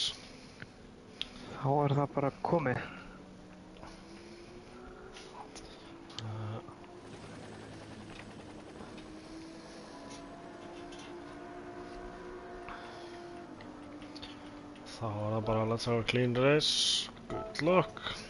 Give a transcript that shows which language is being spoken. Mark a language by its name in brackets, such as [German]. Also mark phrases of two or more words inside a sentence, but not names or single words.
[Icelandic] Þá er það bara komið. Þá er það bara [English] let's have a clean race. Good luck.